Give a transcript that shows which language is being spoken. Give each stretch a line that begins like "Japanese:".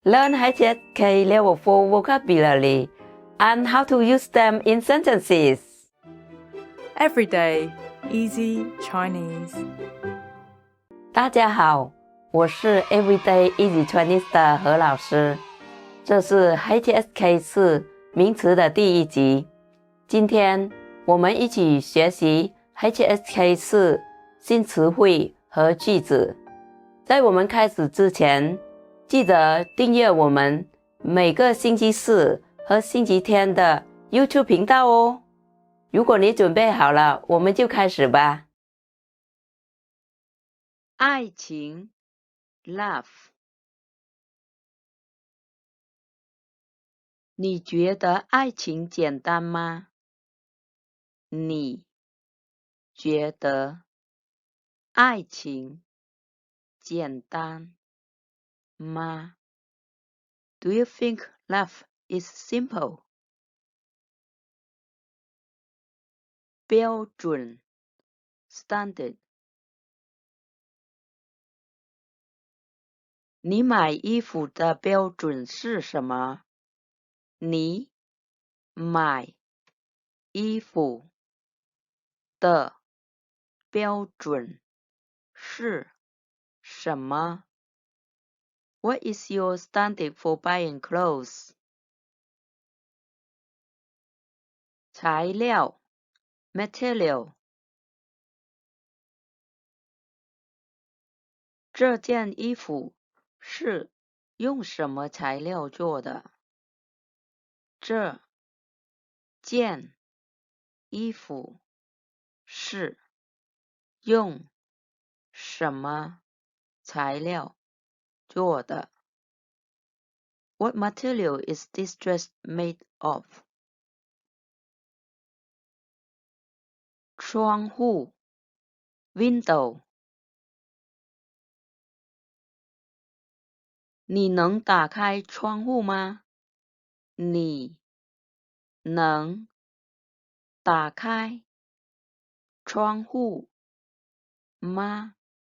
English: Learn HSK Level 4 vocabulary and how to use them in sentences. Everyday Easy Chinese.
Chinese: 大家好，我是 Everyday Easy Chinese 的何老师。这是 HSK 4名词的第1集。今天我们一起学习 HSK 4新词汇和句子。在我们开始之前，记得订阅我们每个星期四和星期天的 YouTube 频道哦。如果你准备好了，我们就开始吧。爱情
English: Love。
Chinese: 你觉得爱情简单吗？你觉得爱情简单吗？
English: Do you think love is simple?
Chinese: 标准
English: Standard。
Chinese: 你买衣服的标准是什么？你买衣服的标准是什么？
English: What is your standard for buying clothes?
Chinese: 材料
English: Material。
Chinese: 这件衣服是用什么材料做的？这件衣服是用什么材料做的？
English: What material is this dress made of?
Chinese: 窗户
English: Window。
Chinese: 你能打开窗户吗？你能打开窗户吗？